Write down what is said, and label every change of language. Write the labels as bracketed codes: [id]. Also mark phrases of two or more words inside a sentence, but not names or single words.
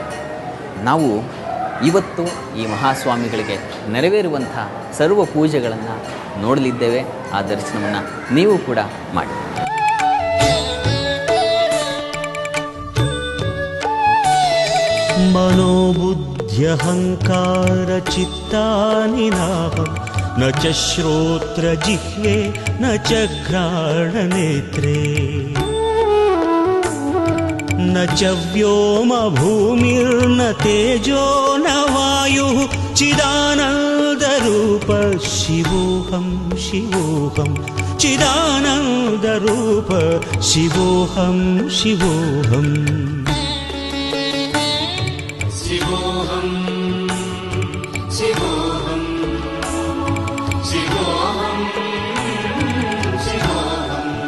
[kn] ನಾವು ಇವತ್ತು ಈ ಮಹಾಸ್ವಾಮಿಗಳಿಗೆ ನೆರವೇರುವಂಥ ಸರ್ವ ಪೂಜೆಗಳನ್ನು ನೋಡಲಿದ್ದೇವೆ. ಆ ದರ್ಶನವನ್ನು ನೀವು ಕೂಡ ಮಾಡಿ. [sa] ಮನೋಬುದ್ಧ್ಯಹಂಕಾರ ಚಿತ್ತಾನಿ ನಾಹಂ ನ ಚ ಶ್ರೋತ್ರ ಜಿಹ್ವೆ ನ ಚ ಘ್ರಾಣನೇತ್ರೇ ನ ಚ ವ್ಯೋಮ ಭೂಮಿರ್ನ ತೇಜೋ ನ ವಾಯುಃ ಚಿದಾನಂದರೂಪ ಶಿವೋಹಂ ಶಿವೋಹಂ ಚಿದಾನಂದರೂಪ ಶಿವೋಹಂ ಶಿವೋಹಂ ಶಿವೋಹಂ ಶಿವೋಹಂ ಶಿವೋಹಂ ಶಿವೋಹಂ.